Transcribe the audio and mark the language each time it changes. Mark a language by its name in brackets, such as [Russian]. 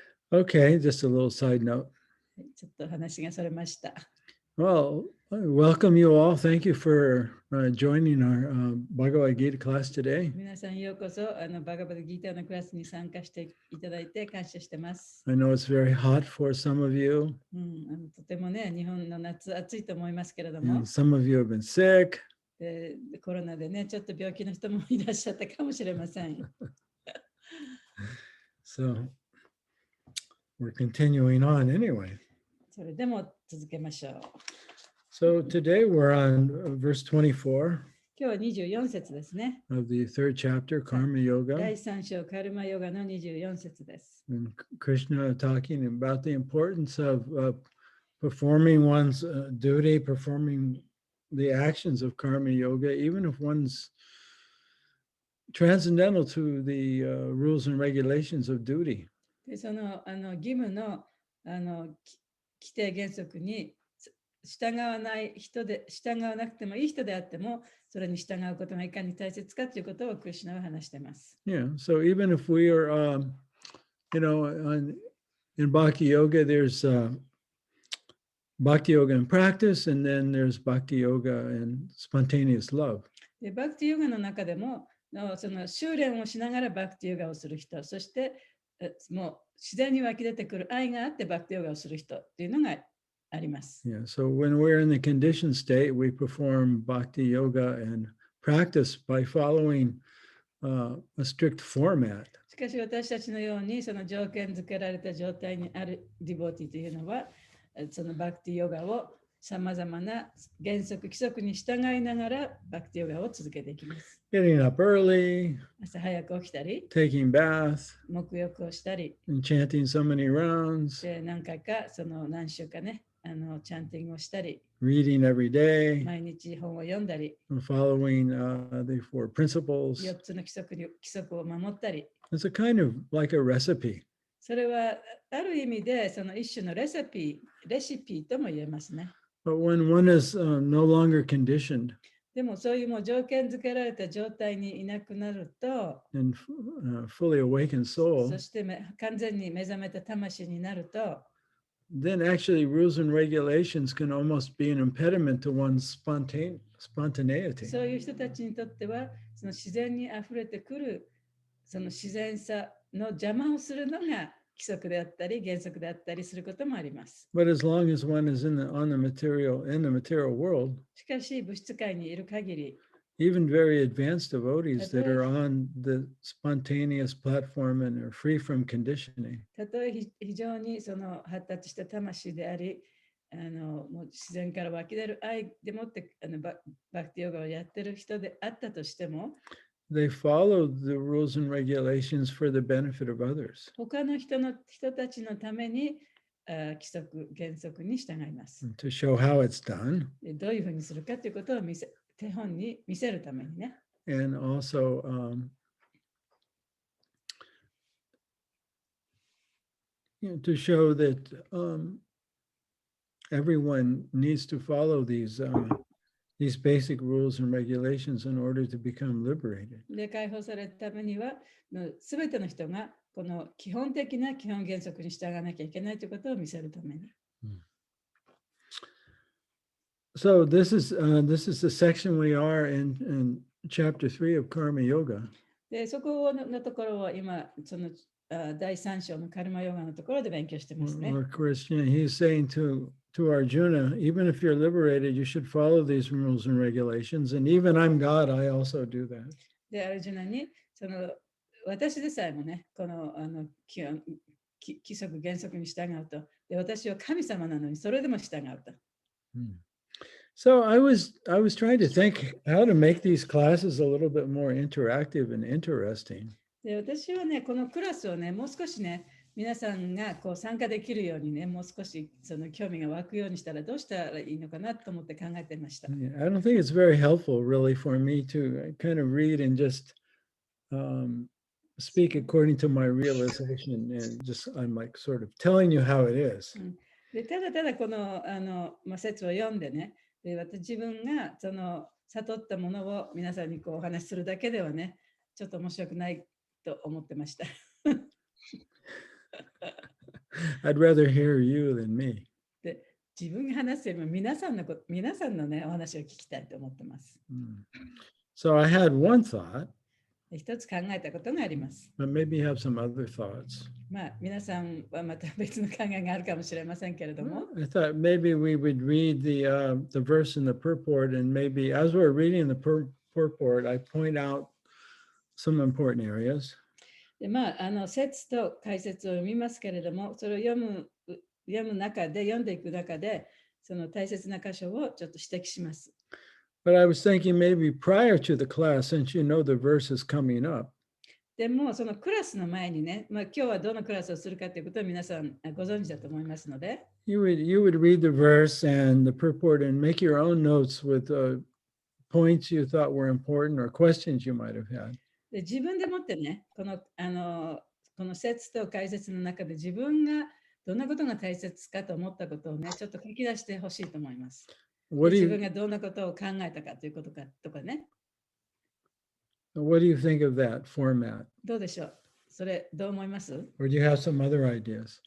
[English] Okay, just a little side note. [Japanese] ちょっと話がそれました。 [English] Well, I welcome you all. Thank you for joining our Bhagavad Gita class today. [Japanese] 皆さんようこそバガバドギーターのクラスに参加していただいて感謝してます。 [English] I know it's very hot for some of you, [Japanese] とてもね、日本の夏暑いと思いますけれども [English] and、some of you have been sick. [Japanese] でコロナでね、ちょっと病気の人もいらっしゃったかもしれません。 [English] So we're continuing on anyway. [Japanese] それでも続けましょう。 [English] So today we're on verse 24 [Japanese] 今日は24節ですね。 [English] of the third chapter, Karma [Japanese] 第 [English] Yoga. [Japanese] 3章カルマヨガの24節です。 [English] And Krishna talking about the importance of performing one's duty, performing the actions of karma yoga, even if one's transcendental to the rules and regulations of duty. [Japanese] でその義務の規定原則に従わない人で、従わなくてもいい人であっても、それに従うことがいかに大切かということをクリシュナは話しています。 [English] Yeah. So even if we are, in Bhakti Yoga, there's Bhakti Yoga in practice, and then there's Bhakti Yoga and spontaneous love. [Japanese] でバクティヨガの中でも、その修練をしながらバクティヨガをする人、そしてもう自然に湧き出てくる愛があってバクティヨガをする人っていうのがあります。 [English] Yeah. So when we're in the conditioned state, we perform Bhakti Yoga and practice by following a strict format. [Japanese] しかし私たちのようにその条件付けられた状態にあるディボティというのは、そのバクティヨガをさまざまな原則規則に従いながらバクティヨガを続けていきます。 [English] Getting up early, [Japanese] 朝早く起きたり、 [English] taking bath, [Japanese] 沐浴をしたり、 [English] and chanting so many rounds, [Japanese] で何回かその何週かね、チャンティングをしたり、 [English] reading every day, [Japanese] 毎日本を読んだり、 [English] and following the four principles. [Japanese] 4つの規則を守ったり、 [English] It's a kind of like a recipe. [Japanese] それはある意味でその一種のレシピとも言えますね。 [English] But when one is no longer conditioned [Japanese] でもそういうもう条件付けられた状態にいなくなると、 [English] and fully awakened soul, [Japanese] そして完全に目覚めた魂になると、 [English] then actually rules and regulations can almost be an impediment to one's spontaneity. [Japanese] そういう人たちにとってはその自然にあふれてくるその自然さの邪魔をするのが規則であったり原則であったりすることもあります。 [English] But as long as one is in the material world, [Japanese] しかし物質界にいる限り、 [English] even very advanced devotees that are on the spontaneous platform and are free from conditioning, [Japanese] たとえ非常にその発達した魂であり、もう自然から湧き出る愛でもってバクティヨガをやってる人であったとしても、 [English] they follow the rules and regulations for the benefit of others, [Japanese] 他の人たちのために規則原則に従います。 [English] to show how it's done, [Japanese] でどういうふうにするかということを手本に見せるためにね。 [English] and also to show that everyone needs to follow these basic rules and regulations in order to become liberated. [Japanese] で解放されるためには、すべての人がこの基本的な基本原則に従わなきゃいけないということを見せるために。 [English] So this is the section we are in chapter 3 of Karma Yoga. [Japanese] でそこのところを今その第3章のカルマヨガのところで勉強してますね。 [English] Or Krishna, he's saying to Arjuna, even if you're liberated, you should follow these rules and regulations. And even I'm God, I also do that. [Japanese] で、アルジュナにその私でさえもね、この規則原則に従うと。で、私は神様なのにそれでも従うと。 [English] So I was trying to think how to make these classes a little bit more interactive and interesting. [Japanese] で、私はね、このクラスをね、もう少しね、皆さんがこう参加できるようにね、もう少しその興味が湧くようにしたらどうしたらいいのかなと思って考えてました。 [English] Yeah, I don't think it's very helpful really for me to kind of read and just speak according to my realization and just I'm like sort of telling you how it is. [Japanese] でただただこの説を読んでね、で自分がその悟ったものを皆さんにこうお話しするだけではね、ちょっと面白くないと思ってました。 [English] I'd rather hear you than me. [Japanese] で自分が話すよりも皆さんのね、お話を聞きたいと思ってます。 [English] So I had one thought, [Japanese] 一つ考えたことがあります。 [English] but maybe you have some other thoughts. [Japanese] まあ、皆さんはまた別の考えがあるかもしれませんけれども、 [English] I thought maybe we would read the verse in the purport, and maybe as we're reading the purport, I point out some important areas. [Japanese] でまあ、説と解説を読みますけれども、それを読んでいく中で、その大切な箇所をちょっと指摘します。 [English] But I was thinking maybe prior to the class, since you know the verse is coming up, [Japanese] でも、そのクラスの前にね、今日はどのクラスをするかということを皆さんご存知だと思いますので、 [English] you would read the verse and the purport and make your own notes with points you thought were important or questions you might have had. [Japanese] で自分でもってね、この説と解説の中で自分がどんなことが大切かと思ったことをね、ちょっと書き出してほしいと思います。自分がどんなことを考えたかということかとかね。 [English] What do you think of that format? [Japanese] どうでしょう？それどう思います？ [English] Or do you have some other ideas?